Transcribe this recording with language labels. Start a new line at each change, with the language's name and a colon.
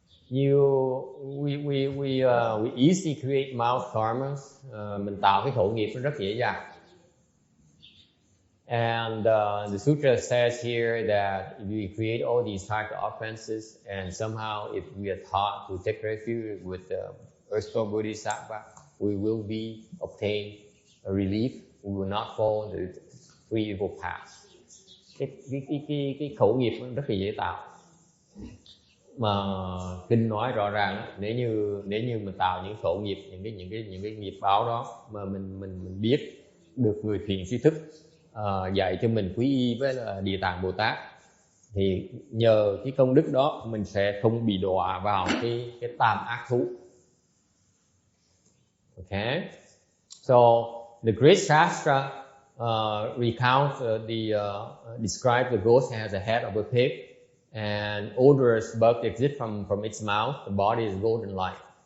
English: We easily create mouth karma.
Vietnamese: Mình tạo cái khẩu nghiệp nó rất dễ dàng.
English: And the sutra says here that if we create all these types of offenses, and somehow if we are taught to take refuge with the Earth Store Bodhisattva, we will obtain a relief. We will not fall the three evil paths.
Vietnamese: Cái khẩu nghiệp nó rất là dễ tạo. Mà kinh nói rõ ràng, nếu như mình tạo những khẩu nghiệp, những cái nghiệp báo đó mà mình biết được người thiện tri thức dạy cho mình quý y với là Địa Tạng Bồ Tát, thì nhờ cái công đức đó mình sẽ không bị đọa vào cái tam ác thú.
English: Okay, so the great Shastra recounts describe the ghost as the head of a pig, and odorous bugs exit from its mouth. The body is golden light.